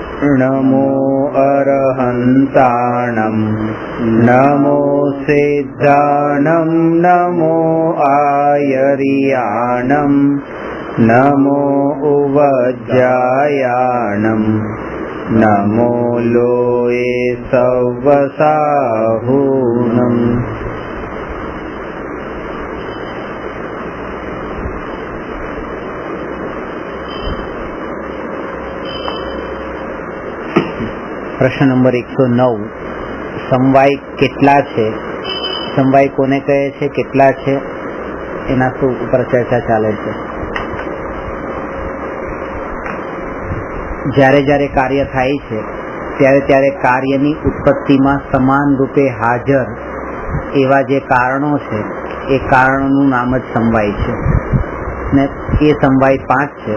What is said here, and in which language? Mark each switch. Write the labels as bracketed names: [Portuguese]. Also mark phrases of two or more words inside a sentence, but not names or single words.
[Prakrit languages] नमो अरहन्ताणं नमो सिद्धाणं नमो आयर्याणं नमो उवज्जायाणं नमो लोये सव्वसाहूनम्। [Gujarati] પ્રશ્ન નંબર 109 સમવાય કેટલા છે, સમવાય કોને કહે છે, કેટલા છે, એના ઉપર ચર્ચા ચાલે છે। જ્યારે જ્યારે કાર્ય થાય છે ત્યારે ત્યારે કાર્યની ઉત્પત્તિમાં સમાન રૂપે હાજર એવા જે કારણો છે એ કારણોનું નામ જ સમવાય છે ને એ સમવાય 5 છે।